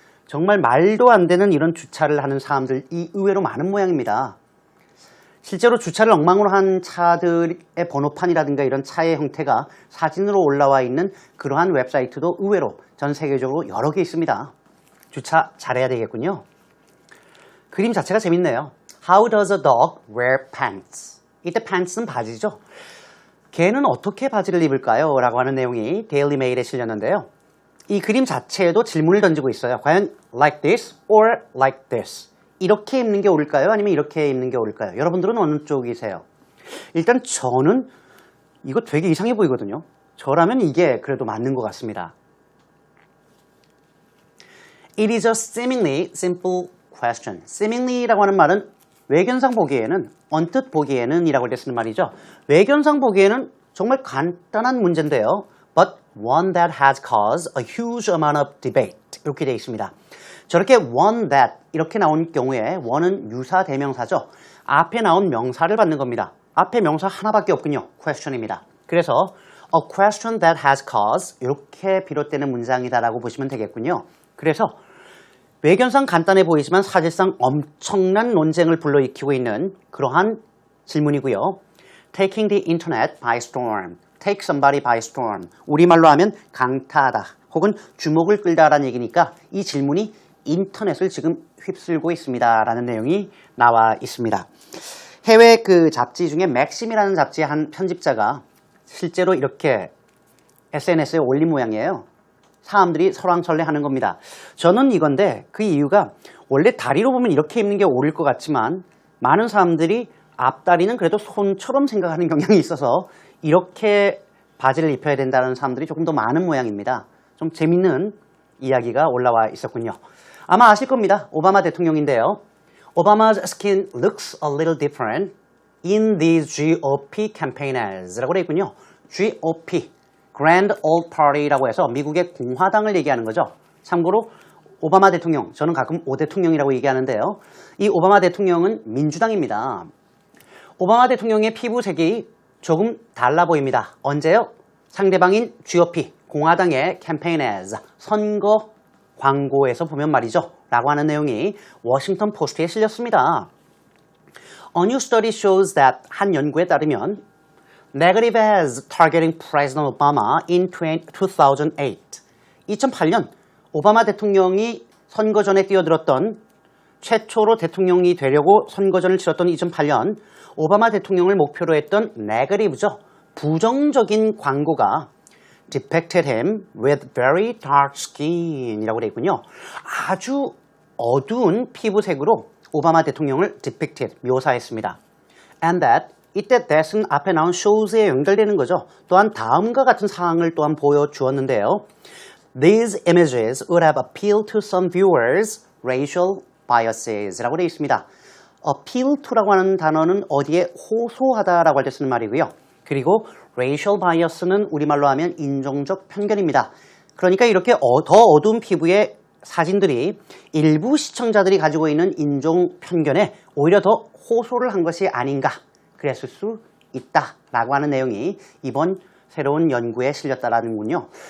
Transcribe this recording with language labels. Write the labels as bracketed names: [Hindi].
[Korean] 정말 말도 안 되는 이런 주차를 하는 사람들이 의외로 많은 모양입니다. 실제로 주차를 엉망으로 한 차들의 번호판이라든가 이런 차의 형태가 사진으로 올라와 있는 그러한 웹사이트도 의외로 전 세계적으로 여러 개 있습니다. 주차 잘해야 되겠군요. 그림 자체가 재밌네요. [English] How does a dog wear pants? [Korean] 이때 pants는 바지죠. 개는 어떻게 바지를 입을까요? 라고 하는 내용이 데일리 메일에 실렸는데요. 이 그림 자체에도 질문을 던지고 있어요. 과연 [English] like this or like this? [Korean] 이렇게 입는 게 옳을까요? 아니면 이렇게 입는 게 옳을까요? 여러분들은 어느 쪽이세요? 일단 저는 이거 되게 이상해 보이거든요. 저라면 이게 그래도 맞는 것 같습니다. [English] It is a seemingly simple question. [Korean] seemingly라고 하는 말은 외견상 보기에는, 언뜻 보기에는 이라고 쓰는 말이죠. 외견상 보기에는 정말 간단한 문제인데요. [English] But one that has caused a huge amount of debate. [Korean] 이렇게 되어 있습니다. 저렇게 [English] one that [Korean] 이렇게 나온 경우에 one은 유사 대명사죠. 앞에 나온 명사를 받는 겁니다. 앞에 명사 하나밖에 없군요. question입니다. 그래서 [English] a question that has caused [Korean] 이렇게 비롯되는 문장이다라고 보시면 되겠군요. 그래서 외견상 간단해 보이지만 사실상 엄청난 논쟁을 불러일으키고 있는 그러한 질문이고요. [English] Taking the internet by storm. Take somebody by storm. [Korean] 우리말로 하면 강타하다 혹은 주목을 끌다라는 얘기니까 이 질문이 인터넷을 지금 휩쓸고 있습니다. 라는 내용이 나와 있습니다. 해외 그 잡지 중에 맥심이라는 잡지의 한 편집자가 실제로 이렇게 SNS에 올린 모양이에요. 사람들이 설왕설래 하는 겁니다. 저는 이건데 그 이유가 원래 다리로 보면 이렇게 입는 게 옳을 것 같지만 많은 사람들이 앞다리는 그래도 손처럼 생각하는 경향이 있어서 이렇게 바지를 입혀야 된다는 사람들이 조금 더 많은 모양입니다. 좀 재밌는 이야기가 올라와 있었군요. 아마 아실 겁니다. 오바마 대통령인데요. [English] Obama's skin looks a little different in these GOP campaigners [Korean] 라고 되어 있군요. GOP, Grand Old Party라고 해서 미국의 공화당을 얘기하는 거죠. 참고로 오바마 대통령, 저는 가끔 오 대통령이라고 얘기하는데요. 이 오바마 대통령은 민주당입니다. 오바마 대통령의 피부색이 조금 달라 보입니다. 언제요? 상대방인 GOP, 공화당의 캠페인에서 선거 광고에서 보면 말이죠. 라고 하는 내용이 워싱턴 포스트에 실렸습니다. [English] A new study shows that [Korean] 한 연구에 따르면 [English] negative ads targeting President Obama in 2008. [Korean] 2008년 오바마 대통령이 선거 전에 뛰어들었던 최초로 대통령이 되려고 선거전을 치렀던 2008년 오바마 대통령을 목표로 했던 네거티브죠. 부정적인 광고가 [English] depicted him with very dark skin [Korean] 이라고 되어 있군요. 아주 어두운 피부색으로 오바마 대통령을 depicted, 묘사했습니다. [English] And that, [Korean] 이때 that은 앞에 나온 shows에 연결되는 거죠. 또한 다음과 같은 사항을 또한 보여주었는데요. [English] These images would have appealed to some viewers' racial biases [Korean] 라고 되어 있습니다. appeal to라고 하는 단어는 어디에 호소하다라고 할 때 쓰는 말이고요. 그리고 racial bias는 우리말로 하면 인종적 편견입니다. 그러니까 이렇게 더 어두운 피부의 사진들이 일부 시청자들이 가지고 있는 인종 편견에 오히려 더 호소를 한 것이 아닌가 그랬을 수 있다라고 하는 내용이 이번 새로운 연구에 실렸다라는군요.